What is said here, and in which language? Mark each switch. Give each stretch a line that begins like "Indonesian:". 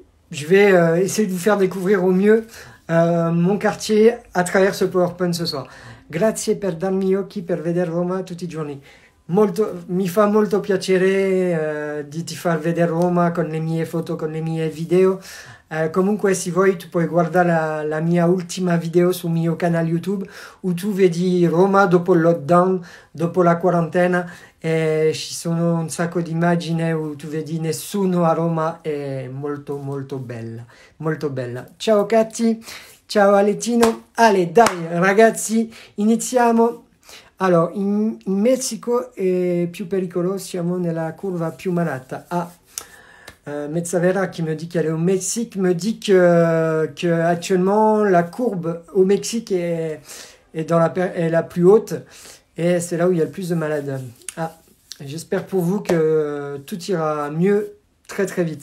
French: Je vais essayer de vous faire découvrir au mieux mon quartier a travers ce PowerPoint ce soir.
Italian: Grazie per darmi occhi per vedere Roma tutti i giorni. Mi fa molto piacere di ti far vedere Roma con le mie foto, con le mie video. Comunque se vuoi tu puoi guardare la mia ultima video sul mio canale YouTube où tu vedi Roma dopo il lockdown, dopo la quarantena. Ci sono un sacco di immagini où tu vedi nessuno a Roma, è molto molto bella, molto bella. Ciao Catti, ciao Aletino. Ale, dai ragazzi, iniziamo. Allora, in Messico è più pericoloso, siamo nella curva più malata.
French: Mezzavera qui me dit qu'elle est au Mexique me dit que actuellement la courbe au Mexique est la plus haute et c'est là où il y a le plus de malades. J'espère pour vous que tout ira mieux très très vite.